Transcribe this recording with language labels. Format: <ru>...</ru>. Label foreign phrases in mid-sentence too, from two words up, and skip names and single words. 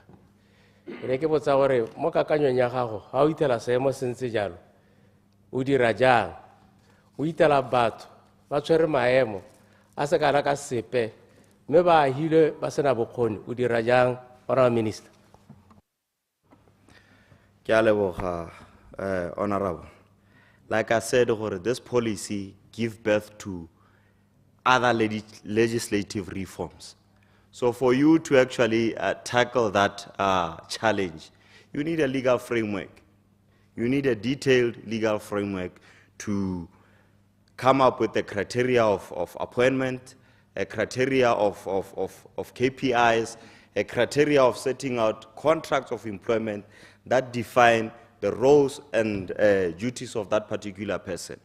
<tn>Re ke botsa gore mo kakanyong ya gago ga o itela seemo se ntse jalo o dira jang, o itela batho ba tshwere maemo a se kana ka sepe mme ba hile ba sena bokgoni o dira jang,</tn> <en>Honorable Minister?</en> <tn>Ke a leboga, Honorable.</tn> <en>Like I said, this policy gives birth to other legislative reforms. So for you to actually tackle that challenge, you need a legal framework. You need a detailed legal framework to come up with the criteria of appointment, a criteria of KPIs, a criteria of setting out contracts of employment that define the roles and duties of that particular person.</en>